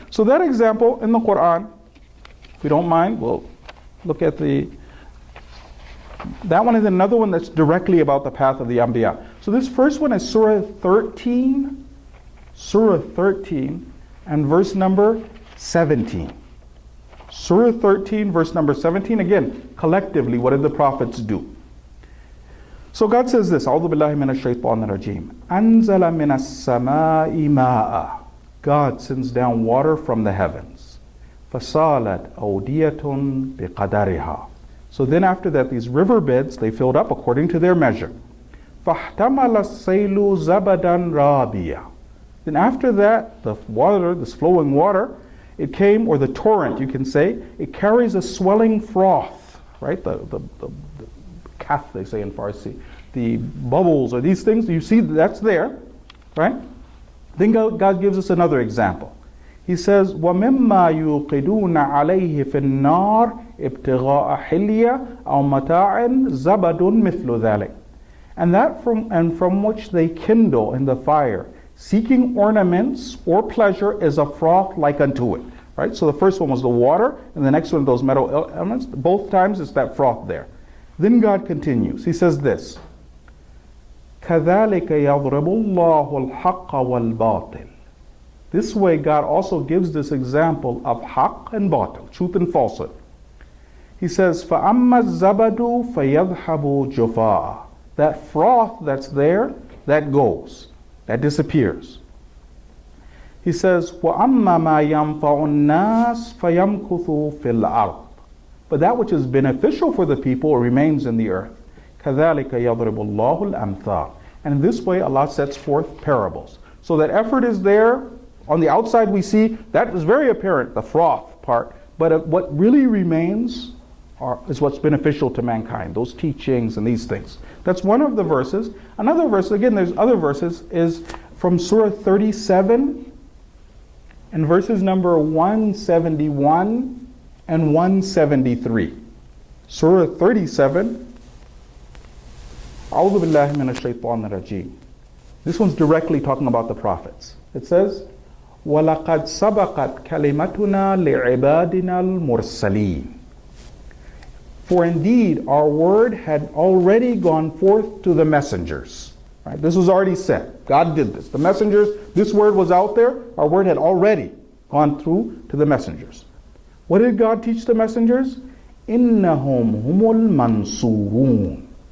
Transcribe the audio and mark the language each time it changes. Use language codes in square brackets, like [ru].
[en] So that example in the Quran, if we don't mind, we'll look at that one is another one that's directly about the path of the Anbiya. So this first one is Surah 13, and verse number 17. Surah 13, verse number 17, again, collectively, what did the prophets do? So God says this, [ar] أعوذ بالله من الشيطان الرجيم أنزل من السماء ماء. [en] God sends down water from the heavens. [ar] فصالت أودية بقدرها. [en] So then after that, these riverbeds, they filled up according to their measure. [ar] فاحتمل السيل زبدا رابيا. [en] Then after that, the water, this flowing water, it came, or the torrent, you can say, it carries a swelling froth, right? The kath, they say in Farsi, the bubbles or these things, you see that's there, right? Then God gives us another example. He says, [ar] وَمِمَّا يُوقِدُونَ عَلَيْهِ فِي النَّارِ ابْتِغَاءَ حِلْيَةٍ أَوْ مَتَاعٍ زَبَدٌ مِثْلُ ذَلِكَ. [en] And from which they kindle in the fire, seeking ornaments or pleasure, is a froth like unto it. Right? So the first one was the water, and the next one those metal elements. Both times it's that froth there. Then God continues. He says this, [ar] كَذَلِكَ يَضْرِبُ اللَّهُ الْحَقَّ وَالْبَاطِلِ. [en] This way God also gives this example of haqq and batil, truth and falsehood. He says, [ar] فَأَمَّا الزَّبَدُ فَيَذْهَبُ جُفَاءً. [en] That froth that's there, that goes, that disappears. He says, [ar] وَأَمَّا مَا يَنْفَعُ النَّاسِ فَيَمْكُثُ فِي الْأَرْضِ. [en] But that which is beneficial for the people remains in the earth. [ar] كَذَلِكَ يَضْرِبُ اللَّهُ الْأَمْثَالِ. [en] And in this way Allah sets forth parables. So that effort is there. On the outside we see, that is very apparent, the froth part. But what really remains is what's beneficial to mankind, those teachings and these things. That's one of the verses. Another verse, again there's other verses, is from Surah 37 and verses number 171 and 173. Surah 37. [ar] أعوذ بالله من الشيطان الرجيم. [en] This one's directly talking about the prophets. It says, [ar] وَلَقَدْ سَبَقَتْ كَلِمَتُنَا لِعِبَادِنَا الْمُرْسَلِينَ. [en] For indeed our word had already gone forth to the messengers. Right? This was already said. God did this. The messengers, this word was out there. Our word had already gone through to the messengers. What did God teach the messengers? [ar] إِنَّهُمْ هُمُ الْمَنْصُورُونَ.